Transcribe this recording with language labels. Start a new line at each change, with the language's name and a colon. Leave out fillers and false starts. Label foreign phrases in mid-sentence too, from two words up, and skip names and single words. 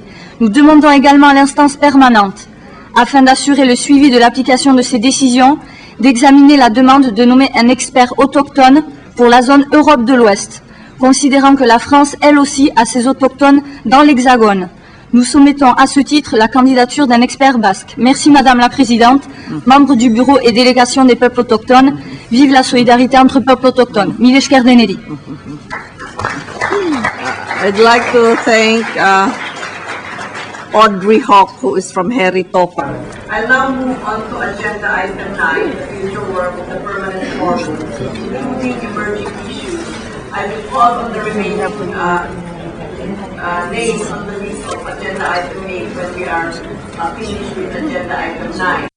French: Nous demandons également à l'instance permanente, afin d'assurer le suivi de l'application de ces décisions, d'examiner la demande de nommer un expert autochtone pour la zone Europe de l'Ouest, considérant que la France, elle aussi, a ses autochtones dans l'Hexagone. Nous soumettons à ce titre la candidature d'un expert basque. Merci Madame la Présidente, membre du bureau et délégation des peuples autochtones. Vive la solidarité entre peuples autochtones.
Basque: Mille esker deneri.
English: I'd like to thank Audrey Hawk, who is from Heritopa. I'll now move on to agenda item 9, the future work of the permanent forum, including emerging issues. I will call on the remaining names on the list of agenda item 8 when we are finished with agenda item 9.